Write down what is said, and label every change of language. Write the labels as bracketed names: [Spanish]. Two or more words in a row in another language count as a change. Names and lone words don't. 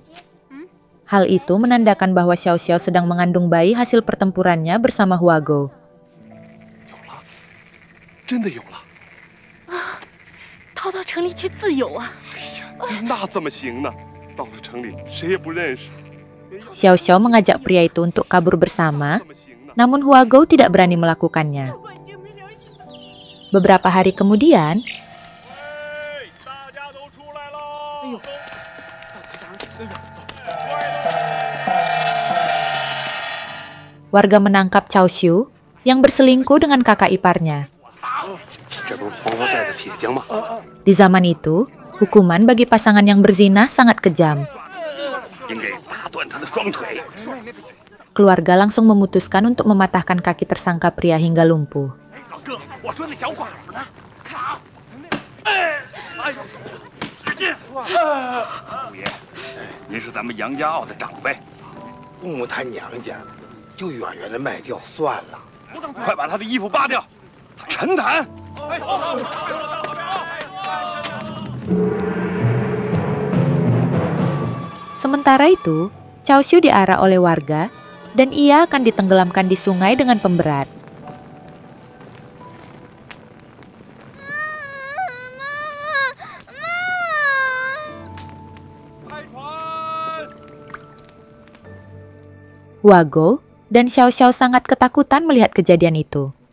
[Indonesian] Hal itu menandakan bahwa Xiao Xiao sedang mengandung bayi hasil pertempurannya bersama Huago. [Chinese] 真的有了！逃到城里去自由啊！哎呀，那怎么行呢？到了城里，谁也不认识。 [Indonesian] Xiao Xiao mengajak pria itu untuk kabur bersama, [Chinese] 怎么行呢？ [Indonesian] namun Huago tidak berani melakukannya. Beberapa hari kemudian, [Chinese] 哎，大家都出来喽！哎呦，到祠堂去。哎呦，走。 [Indonesian] warga menangkap Cao Xiu yang berselingkuh dengan kakak iparnya. [Chinese] 这不是黄河带的铁匠吗？ [Indonesian] Di zaman itu, hukuman bagi pasangan yang berzina sangat kejam. [Chinese] 应该打断他的双腿。 [Indonesian] Keluarga langsung memutuskan untuk mematahkan kaki tersangka pria hingga lumpuh. [Chinese] 老哥，我说那小寡妇呢？看啊！哎，哎呦，使劲！五爷，您是咱们杨家傲的长辈，不谈娘家，就远远的卖掉算了。快把他的衣服扒掉，陈谈。 [Indonesian] Sementara itu, Cao Xiu diarak oleh warga dan ia akan ditenggelamkan di sungai dengan pemberat. Huago dan Xiao Xiao sangat ketakutan melihat kejadian itu.